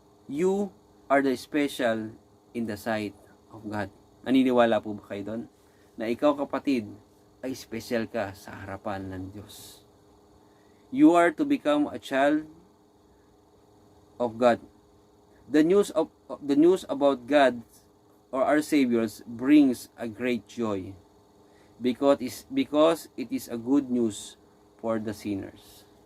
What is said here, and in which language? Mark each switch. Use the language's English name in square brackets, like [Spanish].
[English] You are the special in the sight of God. [Filipino] Naniniwala po ba kayo doon? Na ikaw, kapatid, ay special ka sa harapan ng Diyos. [English] You are to become a child of God. The news about God or our Saviors brings a great joy because it is a good news for the sinners.